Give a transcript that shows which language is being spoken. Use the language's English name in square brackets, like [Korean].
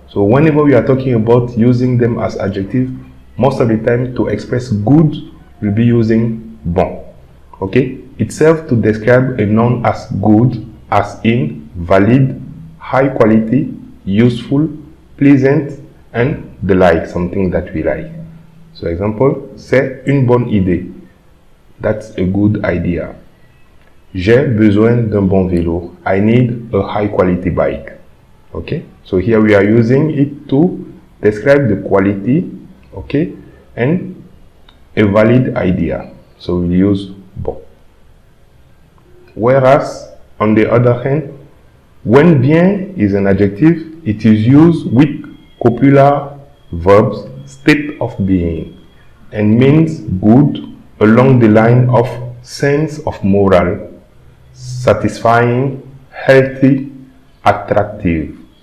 [English] So whenever we are talking about using them as adjective, most of the time to express good, we'll be using bon. Okay? It serves to describe a noun as good, as in valid, high quality, useful, pleasant, and the like, something that we like. So example, [French] c'est une bonne idée. [English] That's a good idea. [French] J'ai besoin d'un bon vélo. [English] I need a high quality bike. Okay? So here we are using it to describe the quality, okay, and a valid idea. So we'll use bon. Whereas, on the other hand, when bien is an adjective, it is used with copular verbs, state of being, and means good along the line of sense of moral, satisfying, healthy, attractive.